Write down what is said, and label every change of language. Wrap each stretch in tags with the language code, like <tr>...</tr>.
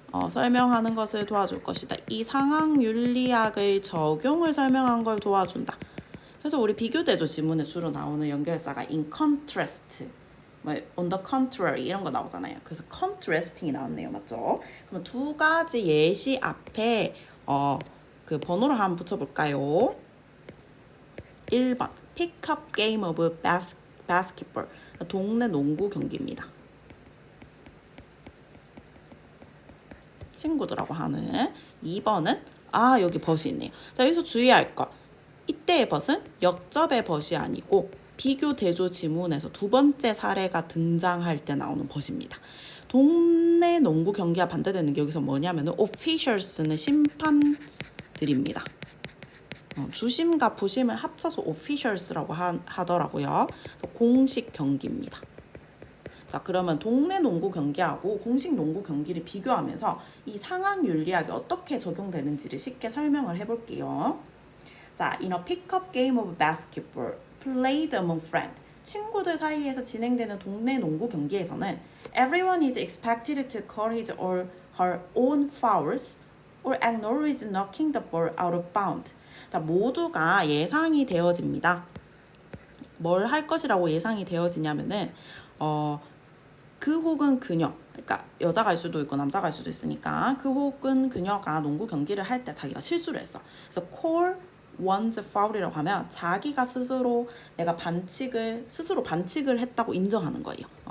<ko>설명하는 것을 도와줄 것이다. 이 상황 윤리학의 적용을 설명한 걸 도와준다. 그래서 우리 비교대조 지문에 주로 나오는 연결사가</ko> <en>in contrast, on the contrary</en> <ko>이런 거 나오잖아요. 그래서 contrasting이 나왔네요, 맞죠? 그럼 두 가지 예시 앞에 그 번호를 한번 붙여볼까요?</ko> <en>1번 pick-up game of basketball.</en> <ko>동네 농구 경기입니다. 친구들하고 하는. 2번은 여기 벗이 있네요. 자, 여기서 주의할 거. 이때의 벗은 역접의 벗이 아니고 비교 대조 지문에서 두 번째 사례가 등장할 때 나오는 벗입니다. 동네 농구 경기와 반대되는 게 여기서 뭐냐면은 officials는 심판들입니다. 주심과 부심을 합쳐서 officials라고 하더라고요. 그래서 공식 경기입니다. 자, 그러면 동네 농구 경기하고 공식 농구 경기를 비교하면서 이 상황 윤리학이 어떻게 적용되는지를 쉽게 설명을 해볼게요.</ko> <en>자, in a pick-up game of basketball played among friends.</en> <ko>친구들 사이에서 진행되는 동네 농구 경기에서는</ko> <en>everyone is expected to call his or her own fouls or acknowledge knocking the ball out of bounds.</en> <ko>자, 모두가 예상이 되어집니다. 뭘 할 것이라고 예상이 되어지냐면은 그 혹은 그녀, 그러니까 여자가 일 수도 있고 남자가 일 수도 있으니까 그 혹은 그녀가 농구 경기를 할 때 자기가 실수를 했어. 그래서</ko> <en>call one's foul</en> <ko>이라고 하면 자기가 스스로 내가 스스로 반칙을 했다고 인정하는 거예요.</ko>